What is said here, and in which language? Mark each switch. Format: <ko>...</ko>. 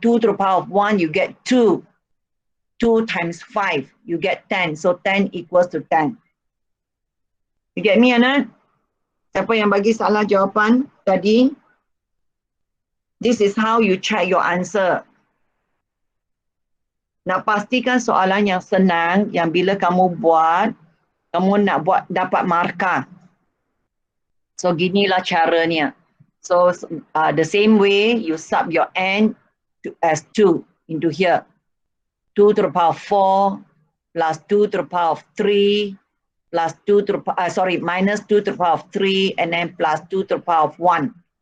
<en>2 to the power of 1, you get 2. 2 times 5, you get 10. So 10 equals to 10. You get me,</en> <ms>anak? Siapa yang bagi salah jawapan tadi?</ms> <en>This is how you check your answer.</en> <ms>Nak pastikan soalan yang senang, yang bila kamu buat, kamu nak buat dapat markah. So ginilah caranya.</ms> <en>So the same way you sub your n as 2 into here. 2 to the power of 4 plus 2 to the power of 3 plus 2 to the minus 2 to the power of 3 and then plus 2 to the power of 1.</en>